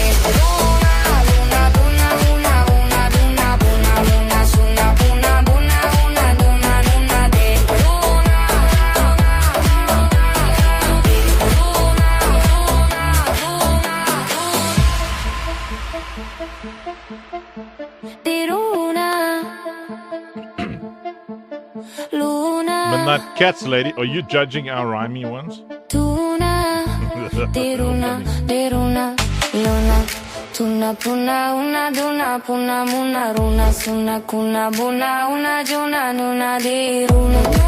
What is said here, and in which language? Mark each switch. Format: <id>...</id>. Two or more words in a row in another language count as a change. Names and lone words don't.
<en>Luna, duna, una, duna, buna, luna, suna, kuna, buna, una, duna, luna, de. But not cats, lady. Are you judging our rhymey ones? Tuna, deruna, luna, tuna, puna, una, duna, puna, muna, runa, suna, kuna, buna, una, juna, nuna, deruna.</en>